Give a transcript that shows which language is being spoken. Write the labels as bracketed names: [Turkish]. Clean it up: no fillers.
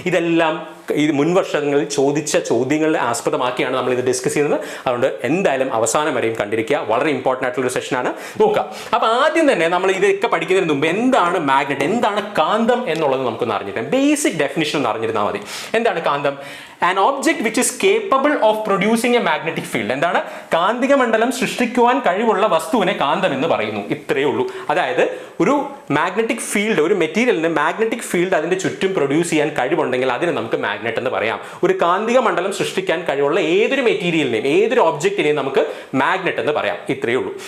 [Malayalam] ഇതെല്ലാം ഈ മുൻവർഷങ്ങളിൽ ചോദിച്ച ചോദ്യങ്ങളെ ആസ്പദമാക്കിയാണ് നമ്മൾ ഇത് ഡിസ്കസ് ചെയ്യുന്നത്. അതുകൊണ്ട് എന്തായാലും അവസാനം വരെയും കണ്ടിരിക്കുക. വളരെ ഇമ്പോർട്ടൻ്റ് ആയിട്ടുള്ള ഒരു സെഷനാണ്. നോക്കുക. അപ്പോൾ ആദ്യം തന്നെ നമ്മൾ ഇതൊക്കെ പഠിക്കുന്നതിന് മുമ്പ് എന്താണ് മാഗ്നറ്റ്, എന്താണ് കാന്തം എന്നുള്ളത് നമുക്കൊന്ന് അറിഞ്ഞിരിക്കാം. ബേസിക് ഡെഫിനിഷൻ ഒന്ന് അറിഞ്ഞിരുന്നാൽ മതി. എന്താണ് കാന്തം? [English] An object which is capable of producing a magnetic field. [Malayalam] എന്താണ്? കാന്തിക മണ്ഡലം സൃഷ്ടിക്കുവാൻ കഴിവുള്ള വസ്തുവിനെ കാന്തം എന്ന് പറയുന്നു. ഇത്രയേ ഉള്ളൂ. അതായത് ഒരു മാഗ്നറ്റിക് ഫീൽഡ്, ഒരു മെറ്റീരിയലിന് മാഗ്നറ്റിക് ഫീൽഡ് അതിന്റെ ചുറ്റും പ്രൊഡ്യൂസ് ചെയ്യാൻ കഴിവുണ്ടെങ്കിൽ അതിനെ നമുക്ക് മാഗ്നറ്റ് എന്ന് പറയാം. ഒരു കാന്തിക മണ്ഡലം സൃഷ്ടിക്കാൻ കഴിവുള്ള ഏതൊരു മെറ്റീരിയലിനെയും ഏതൊരു ഒബ്ജക്റ്റിനെയും നമുക്ക് മാഗ്നറ്റ് എന്ന് പറയാം. ഇത്രയേ ഉള്ളൂ.